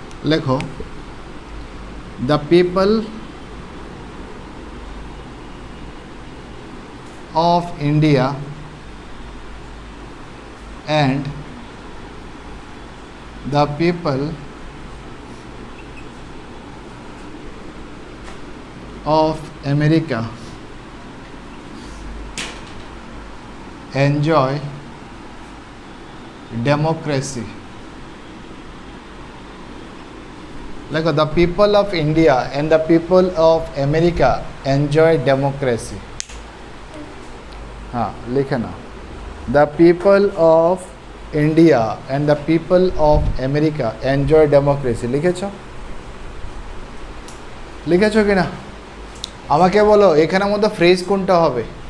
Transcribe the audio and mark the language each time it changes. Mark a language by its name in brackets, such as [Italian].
[Bangla] লেখো [English] The people of India and the people of America enjoy democracy. Like the people of India and the people of America enjoy democracy. [Hindi] हाँ लिखे ना, [English] the people of India and the people of America enjoy democracy. [Bangla] লিখেছ কি না? আমাকে বলো এখানের মধ্যে phrase কোনটা হবে?